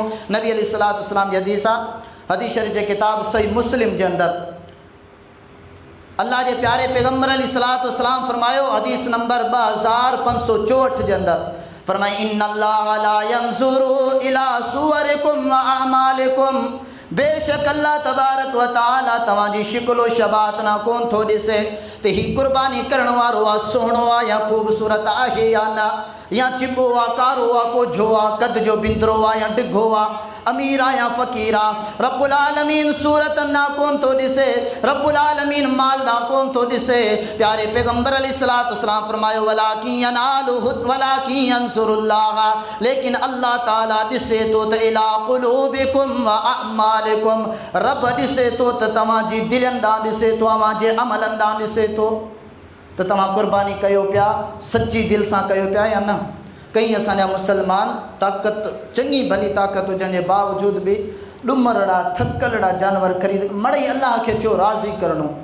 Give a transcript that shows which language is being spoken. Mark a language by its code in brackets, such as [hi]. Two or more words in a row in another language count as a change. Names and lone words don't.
[sd] नबी [ar] عليه الصلاة والسلام [sd] जी हदीस आहे, हदीस शरीफ़ जे किताब सही मुस्लिम जे अंदरि अल्लाह जे प्यारे पैगंबर अलैहिस्सलातु वस्सलाम फरमायो, हदीस नंबर 2564 जे अंदरि फरमाई [ar] إن الله لا ينظر إلى صوركم وأموالكم, [sd] बेशक अल्लाह [ar] تبارك وتعالى [sd] तव्हांजी शिकलो शबात ना कोन थो ॾिसे त ही कुर्बानी करण वारो आहे सुहिणो आहे या ख़ूबसूरत आहे या न, या चिॿो आहे, कारो आहे, कोझो आहे, कद जो बिंदरो आहे या डिघो आहे, अमीर आहे या फ़क़ीर आहे, [ar] رب العالمين [sd] सूरत ना कोन थो ॾिसे, [ar] رب العالمين [sd] माल ना कोन थो ॾिसे। प्यारे पैगंबर [ar] عليه الصلاة والسلام [sd] फरमायो [ar] ولكن يناله ولكن ينصر الله, [sd] लेकिन अल्लाह ताला ॾिसे थो त [ar] إلى قلوبكم وأعمالكم, [sd] रब ॾिसे थो त तव्हांजी दिलनि ॾांहुं ॾिसे थो, तव्हांजे अमलनि ॾांहुं ॾिसे थो त तव्हां कुर्बानी कयो पिया सची दिलि सां कयो पिया या न। कई असांजा मुसलमान ताक़त चङी भली ताक़त हुजण जे बावजूद बि ॾुमरड़ा थकलड़ा जानवर ख़रीद, मड़ई अल्लाह खे थियो राज़ी करणो,